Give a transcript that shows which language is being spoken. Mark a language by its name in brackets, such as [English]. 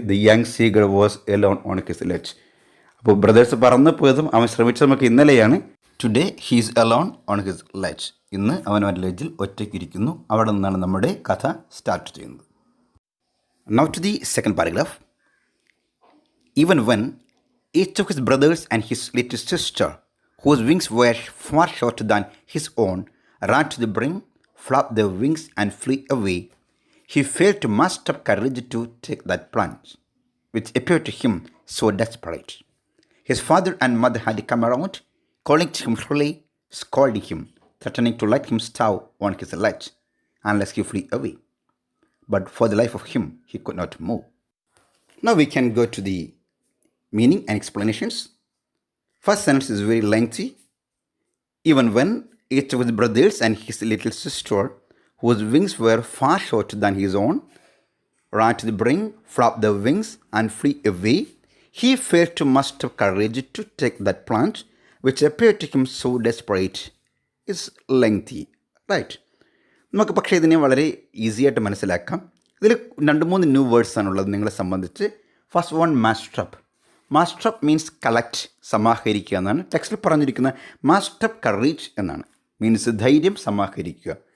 [English] The young seagull was Elon on his ledge. [Malayalam] അപ്പോൾ brothers പറന്നു പോയതും അവൻ ശ്രമിച്ചത് നമുക്ക് ഇന്നലെയാണ്. [English] today he's Elon on his ledge, [Malayalam] ഇന്ന് അവൻ അവൻ്റെ ലെഡ്ജിൽ ഒറ്റയ്ക്കിരിക്കുന്നു. അവിടെ നിന്നാണ് നമ്മുടെ കഥ സ്റ്റാർട്ട് ചെയ്യുന്നത്. [English] Now to the second paragraph. Even when Each of his brothers and his little sister, whose wings were far shorter than his own, ran to the brink, flapped their wings, and flew away. He failed to muster up courage to take that plunge, which appeared to him so desperate. His father and mother had come around, calling to him shrilly, scolding him, threatening to let him starve on his ledge unless he flew away. But for the life of him, he could not move. Now we can go to the meaning and explanations. First sentence is very lengthy. Even when each of his brothers and his little sister, whose wings were far shorter than his own, ran to the brink, flapped their wings, and flew away, he failed to muster courage to take that plunge, which appeared to him so desperate. It's lengthy, right? [Malayalam] നമുക്ക് പക്ഷേ ഇതിനെ വളരെ easy ആയിട്ട് മനസ്സിലാക്കാം. ഇതിൽ 2-3 new words ആണുള്ളത് നിങ്ങളെ സംബന്ധിച്ച്. [English] First one മാസ്റ്ററപ്പ്. മാസ്റ്ററപ്പ് means collect, [Malayalam] സമാഹരിക്കുക എന്നാണ്. ടെക്സ്റ്റിൽ പറഞ്ഞിരിക്കുന്ന മാസ്റ്ററപ്പ് കറേജ് എന്നാണ്, മീൻസ് ധൈര്യം സമാഹരിക്കുക.